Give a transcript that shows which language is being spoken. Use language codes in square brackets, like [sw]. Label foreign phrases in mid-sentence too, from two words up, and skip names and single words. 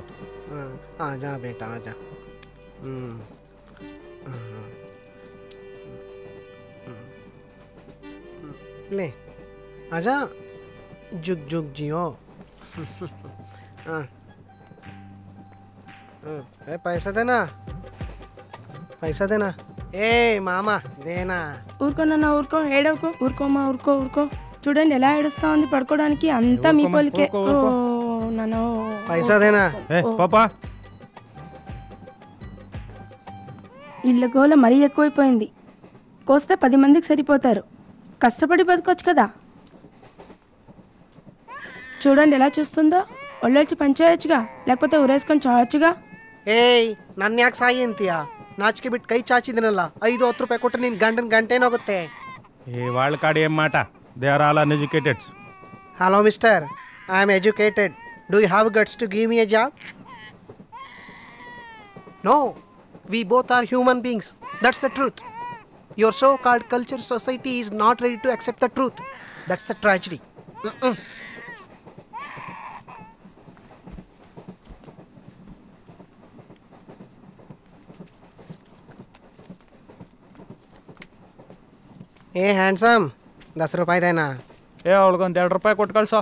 [hi] आ जा बेटा आ जा। ले आजा, जुग जुग जियो। पैसा देना, पैसा देना। [te] ఏ మామ దేనా? ఊరుకో నాన్న ఊరుకో, ఏడవకో, ఊరుకోమా ఊరుకో ఊరుకో. చూడండి ఎలా ఏడుస్తా ఉంది, పడుకోవడానికి అంతా మీ పోలికే. నాన్న [hi] पैसा देना? [te] పాపా ఇళ్ళ గోల మరీ ఎక్కువైపోయింది. కోస్తే 10 మందికి సరిపోతారు. కష్టపడి బతకొచ్చు కదా. చూడండి ఎలా చూస్తుందో. ఒళ్ళొచ్చి పనిచేయచ్చుగా, లేకపోతే ఊరేసుకొని చావచ్చుగా. [kn] ಏಯ್ ನನ್ನ ಯಾಕೆ ಸಾಯಿ ಅಂತೀಯ? ನಾಚಿಕೆ ಬಿಟ್ಟು ಕೈ ಚಾಚಿದಿನಲ್ಲ, 5-10 ರೂಪಾಯಿ ಕೊಟ್ಟರೆ ನೀನು ಗಂಟೇನೋಗುತ್ತೆ. [te] వాళ్ళ కాడ ఏం మాట? [en] they are all uneducated. Hello mister, I'm educated. Do you have guts to give me a job? నో, we both are human beings. That's the truth. Your so-called culture society is not ready to accept the truth. That's the tragedy. [kn] ಏ ಹ್ಯಾಂಡ್ಸಮ್, 10 ರೂಪಾಯಿ ದೇನಾ? ಅವಳಿಗೊಂದು 2 ರೂಪಾಯಿ ಕೊಟ್ಟು ಕಳ್ಸೋ.